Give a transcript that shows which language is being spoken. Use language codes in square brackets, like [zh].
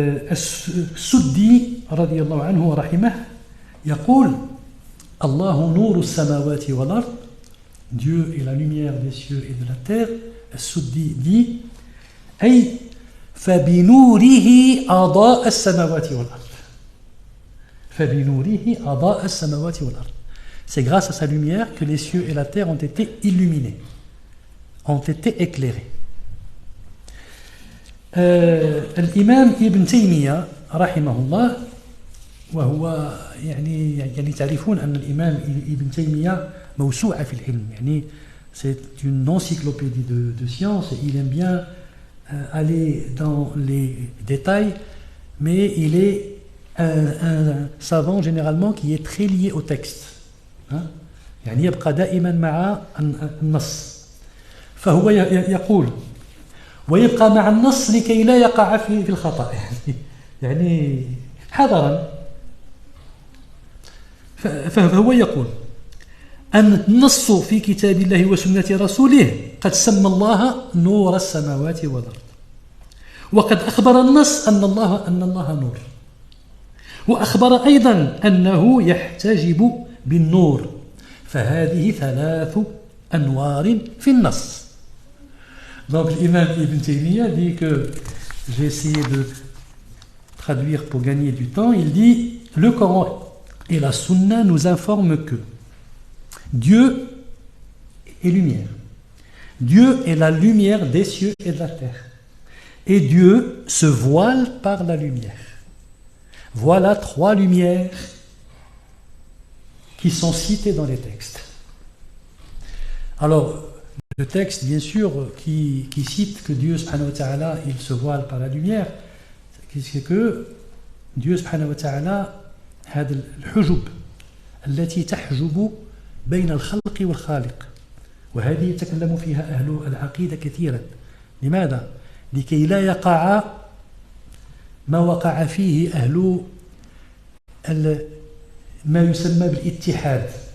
[ar] السدي رضي الله عنه ورحمه يقول الله نور السماوات والأرض [fr] Dieu est la lumière des cieux et de la terre. [ar] السدي dit أي فبنوره أضاء السماوات والأرض فبنوره أضاء السماوات والأرض. [fr] C'est grâce à sa lumière que les cieux et la terre ont été illuminés, ont été éclairés. [ar] الإمام ابن تيمية رحمه الله وهو يعني تعرفون أن الإمام ابن تيمية موسوعة في العلم يعني [fr] c'est une encyclopédie de sciences et il aime bien aller dans les détails mais il est un savant généralement qui est très lié au texte [ar] يعني يبقى دائما مع النص فهو يقول ويبقى مع النص لكي لا يقع في الخطأ يعني حذرا فهو يقول أن النص في كتاب الله وسنة رسوله قد سمى الله نور السماوات والأرض وقد أخبر النص أن الله نور وأخبر أيضا أنه يحتجب بالنور فهذه ثلاث أنوار في النص. [fr] Donc l'imam Ibn Taymiyyah dit que j'ai essayé de traduire pour gagner du temps. Il dit le Coran et la Sunna nous informent que Dieu est lumière. Dieu est la lumière des cieux et de la terre. Et Dieu se voile par la lumière. Voilà trois lumières qui sont citées dans les textes. Alors, le texte, bien sûr, qui cite que Dieu, subhanahu wa ta'ala, il se voile par la lumière, c'est que Dieu, subhanahu wa ta'ala, [ar] هذا الحجب التي تحجب بين الخلق والخالق وهذه يتكلم فيها أهل العقيدة كثيرا. لماذا؟ لكي لا يقع ما وقع فيه أهل ما يسمى بالاتحاد.